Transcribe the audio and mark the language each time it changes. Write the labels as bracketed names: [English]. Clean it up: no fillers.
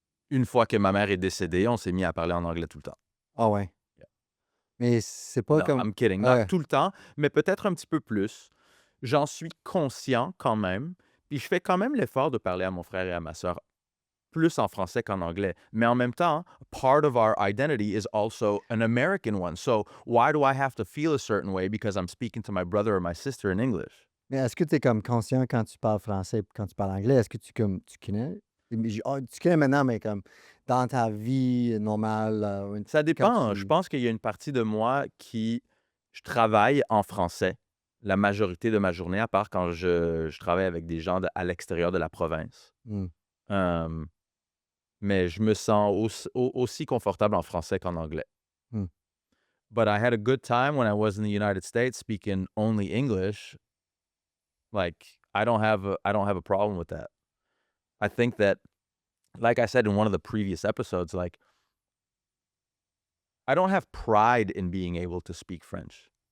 [French] Une fois que ma mère est décédée, on s'est mis à parler en anglais tout le temps. Ah ouais. Mais c'est pas Non, comme... [English] I'm kidding. [French] Not tout le temps, mais peut-être un petit peu plus. J'en suis conscient quand même. Puis je fais quand même l'effort de parler à mon frère et à ma sœur plus en français qu'en anglais. Mais en même temps, [English] part of our identity is also an American one. So why do I have to feel a certain way because I'm speaking to my brother or my sister in English? [French] Mais est-ce que tu es comme conscient quand tu parles français et quand tu parles anglais? Est-ce que tu connais? Tu connais maintenant, mais comme dans ta vie normale... Ça dépend. quand Je tu... pense qu'il y a une partie de moi je travaille en français la majorité de ma journée, à part quand je travaille avec des gens à l'extérieur de la province. Mais je me sens aussi confortable en français qu'en anglais. [English] But I had a good time when I was in the United States speaking only English. Like, I don't have a problem with that. I think that, like I said in one of the previous episodes, like, I don't have pride in being able to speak French.